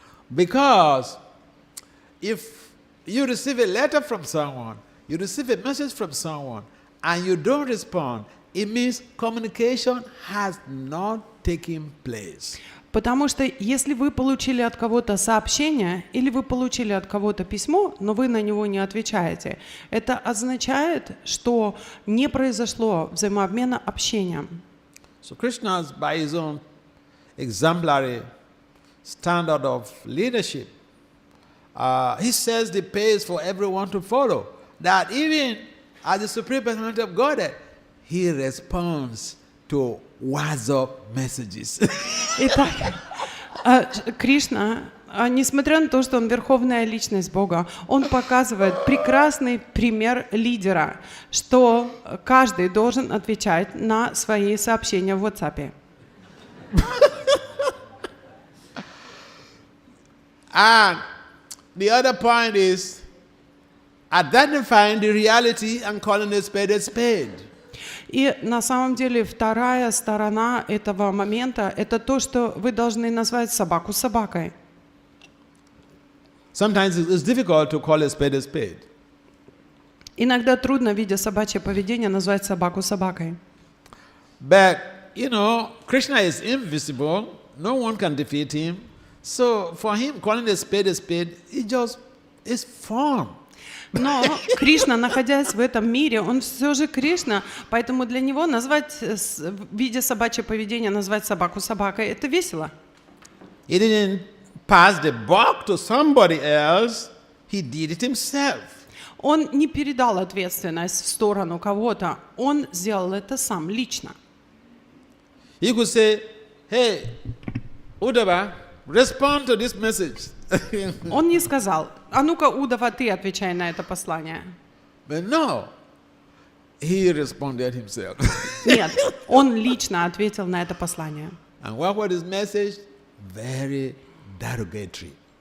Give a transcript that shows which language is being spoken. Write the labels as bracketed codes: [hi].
[en] Because if you receive a letter from someone, you receive a message from someone, and you don't respond, it means communication has not taken place. [ru] Потому что если вы получили от кого-то сообщение или вы получили от кого-то письмо, но вы на него не отвечаете, это означает, что не произошло взаимообмена общением. [en] So Krishna, by his own exemplary standard of leadership, he sets the pace for everyone to follow. That even as the supreme personality of Godhead, he responds to WhatsApp messages. [ru] Итак, Кришна, несмотря на то, что он верховная личность Бога, он показывает прекрасный пример лидера, что каждый должен отвечать на свои сообщения в WhatsApp. [en] And the other point is identifying the reality and calling a spade a spade. [ru] И на самом деле вторая сторона этого момента – это то, что вы должны назвать собаку собакой. [en] Sometimes it's difficult to call a spade a spade. [ru] Иногда трудно, видя собачье поведение, назвать собаку собакой. [en] But, Krishna is invisible. No one can defeat him. So for him, calling a spade, it's fun. [ru] Но Кришна, находясь в этом мире, он все же Кришна, поэтому для него назвать, видя собачье поведение, назвать собаку собакой – это весело. [en] He didn't pass the buck to somebody else. He did it himself. [ru] Он не передал ответственность в сторону кого-то, он сделал это сам, лично. [en] He could say, hey, Uddhava, respond to this message. [ru] Он не сказал, а ну-ка, Удава, ты отвечай на это послание. [en] But no, he responded himself. [ru] Нет, он лично ответил на это послание. [en] And what was his message? Very derogatory.